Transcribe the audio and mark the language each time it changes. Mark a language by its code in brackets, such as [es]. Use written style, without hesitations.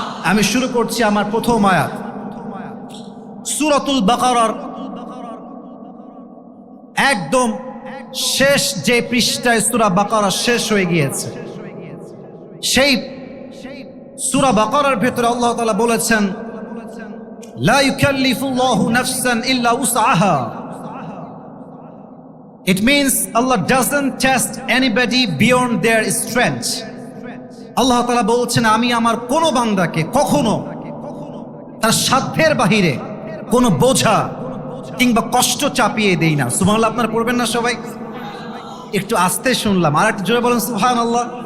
[bn] আমি শুরু করছি আমার প্রথম আয়াত, সূরাতুল বাকারার একদম শেষ যে পৃষ্ঠায় সূরা বাকারা শেষ হয়ে গিয়েছে, সেই সূরা বাকারার ভেতরে আল্লাহ তাআলা বলেছেন, [ar] লা ইউকাল্লিফুল্লাহু নাফসান ইল্লা উসআহা। [en] It means Allah doesn't test anybody beyond their strength. [bn] আল্লাহ তাআলা বলছেন আমি আমার কোনো বান্দাকে কখনো তার সাধ্যের বাহিরে কোনো বোঝা কিংবা কষ্ট চাপিয়ে দেই না। সুবহানাল্লাহ। আপনারা পড়বেন না সবাই? একটু আস্তে শুনলাম, আর একটু জোরে বলেন সুবহানাল্লাহ।